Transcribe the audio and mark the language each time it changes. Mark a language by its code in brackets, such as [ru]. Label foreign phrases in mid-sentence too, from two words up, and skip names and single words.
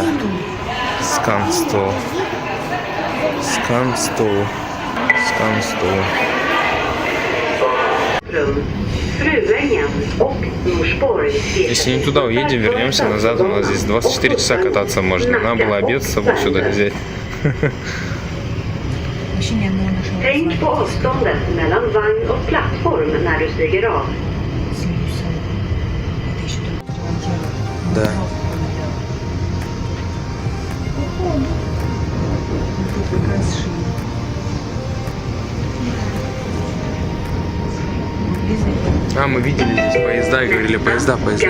[ru] Сканстол. Сканстол. Сканстол. Если не туда уедем, вернемся назад. У нас здесь 24 часа кататься можно. Надо было обед с собой сюда взять. [sv] Tänk på avståndet mellan vagn och plattform när du stiger av. [ru] Да. Мы видели здесь поезда и говорили, поезда.